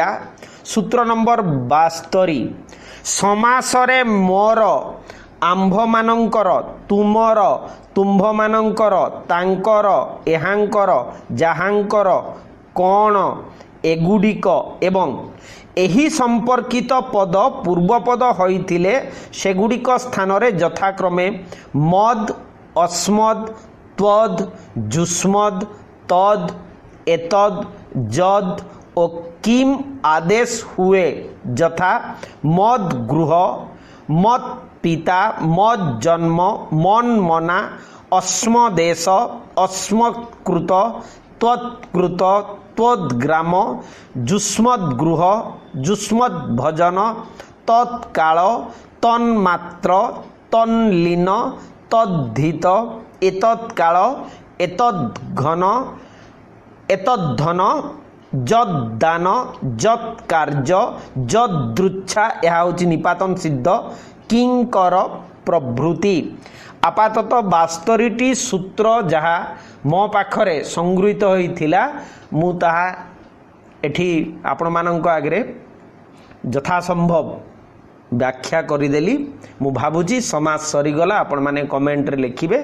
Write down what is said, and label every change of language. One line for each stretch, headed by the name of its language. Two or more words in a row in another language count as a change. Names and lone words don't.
Odia: ସୂତ୍ର ନମ୍ବର 72, ସମାସରେ ମୋର, ଆମ୍ଭ ମାନଙ୍କର, ତୁମର, ତୁମ୍ଭ ମାନଙ୍କର, ତାଙ୍କର, ଏହାଙ୍କର, ଯାହାଙ୍କର, କୌଣ, ଏଗୁଡ଼ିକ ଏବଂ ଏହି ସମ୍ପର୍କିତ ପଦ ପୂର୍ବପଦ ହୋଇଥିଲେ ସେଗୁଡ଼ିକ ସ୍ଥାନ ରେ ଯଥାକ୍ରମେ ମଦ, ଅସ୍ମଦ, ତ୍ୱଦ, ଯୁଷ୍ମଦ, ତଦ, एतद, ଯଦ ଓ କିମ ଆଦେଶ ହୁଏ, ଯଥା ମଦ ଗୃହ, ମତ ପିତା, ମଦ ଜନ୍ମ, ମନ ମନା, ଅସ୍ମଦେଶ, ଅସ୍ମତ୍କୃତ, ତ୍ୱତ୍କୃତ, ତ୍ୱଦ୍ଗ୍ରାମ, ଯୁଷ୍ମଦ ଗୃହ, ଯୁଷ୍ମଦ ଭଜନ, ତତ୍କାଳ, ତନ୍ମାତ୍ର, ତନ୍ଲୀନ, ତଦ୍ଧିତ, ଏତତ୍କାଳ, ଏତଦ୍ଘନ, ଏତଦ୍ଧନ, ଯଦ୍ଦାନ, ଯତ୍କାର୍ଯ୍ୟ, ଯଦୃଚ୍ଛା, ଯହ ହୁଁ ନିପାତନ ସିଦ୍ଧ, କିଙ୍କର ପ୍ରଭୃତି। ଆପାତତ 72ଟି ସୂତ୍ର ଯାହା ମୋ ପାଖରେ ସଂଗୃହୀତ ହୋଇଥିଲା ମୁଁ ତାହା ଏଠି ଆପଣ ମାନଙ୍କ ଆଗେ ଯଥାସମ୍ଭବ ବ୍ୟାଖ୍ୟା କରିଦେଲି। ମୁଁ ଭାବୁଛି ସମାଜ ସରିଗଲା, ଆପଣ ମାନେ କମେଣ୍ଟ ରେ ଲେଖିବେ।